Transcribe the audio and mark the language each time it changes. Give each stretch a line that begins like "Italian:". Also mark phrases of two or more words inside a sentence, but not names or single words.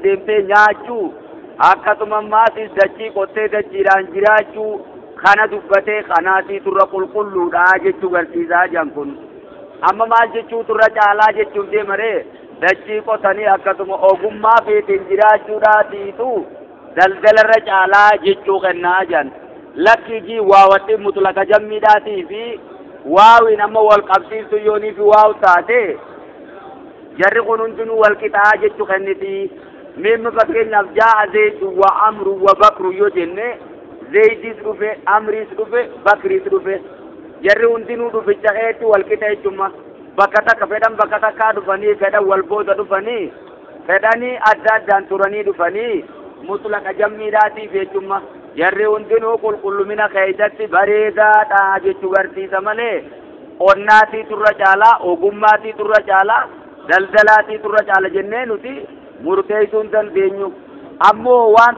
Oromo: deemtee nyaachuu akkasuma maasis dachii qottee dachiidhaan jiraachuu kana dubbatee kanaatii turra qulqulluudha jechuu garsiisaa jiran kun amma maal jechuu turra caalaa jechuun deemaree dachii qotanii akkasuma ogummaa feetiin jiraachuudhaatiitu daldalarra caalaa jechuu kennaa jiran lakkii waawatti mutlaka jammiidhaatii fi waawiin amma wal qabsiiftu yoonii fi waaw taate jarri kun hundinuu wal qixaa jechuu kenniti mimma fakkeenyaaf
Arabic: جاءَ زيدٌ وعمرٌو وبكرٌ
Oromo: yoo jenne zaydis dhufe amris dhufe bakris dhufe jarri hundinuu dhuficha keetti wal qixa jechuma bakka takka fedhan bakka takkaa dhufanii fedhan wal booda dhufanii fedhanii adda addaan turanii dhufanii mutlaqa jammiidhaatiif jechuma jarri hundinuu qulqullumina keessatti bareedaadha jechuu garsiisa malee qonnaatii turra caalaa ogummaatii turra caalaa daldalaatii turra caala jennee nuti murteessuu hin dandeenyu ammoo waan